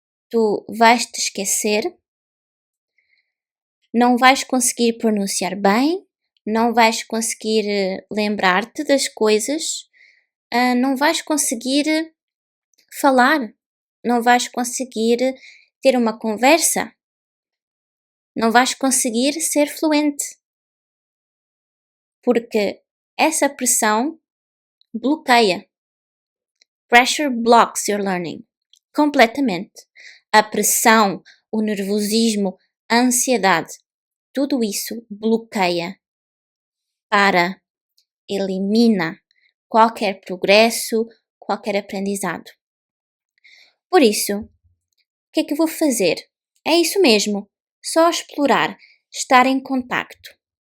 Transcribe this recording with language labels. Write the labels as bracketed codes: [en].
[pt] Tu vais te esquecer, não vais conseguir pronunciar bem, não vais conseguir lembrar-te das coisas, não vais conseguir falar, não vais conseguir ter uma conversa, não vais conseguir ser fluente, porque essa pressão bloqueia. [en] Pressure blocks your learning. [pt] Completamente. A pressão, o nervosismo, a ansiedade, tudo isso bloqueia, para, elimina qualquer progresso, qualquer aprendizado. Por isso, o que é que eu vou fazer? É isso mesmo, só explorar, estar em contacto.